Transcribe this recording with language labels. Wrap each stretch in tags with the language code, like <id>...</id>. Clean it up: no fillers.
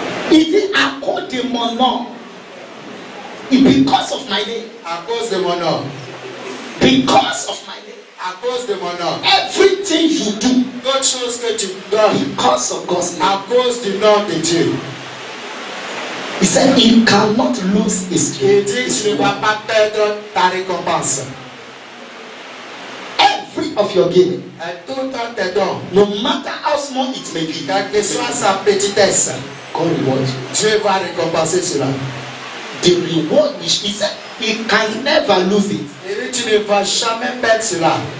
<fr>Il dit à cause de mon nom.</fr> <en>Because of my name.</en> <fr>à cause de mon nom,</fr> <en>Because of my name.</en> <fr>à cause de mon nom,</fr> <en>Everything you do.</en> <fr>toute chose que tu donnes,</fr> <en>Because of God's name.</en> <fr>à cause du nom de Dieu.</fr> <en>He said he cannot lose his</en> <fr>Il dit que tu ne vas pas perdre ta récompense.</fr> <en>every of your giving.</en> <fr>Et tout tes dons,</fr> <en>No matter how small it may be.</en> <fr>quelle que soit sa petitesse,</fr> <en>God rewards you.</en> <fr>Dieu va récompenser cela.</fr> <en>The reward which he said he can never lose it.</en> <fr>Il dit tu ne vas jamais perdre cela.</fr>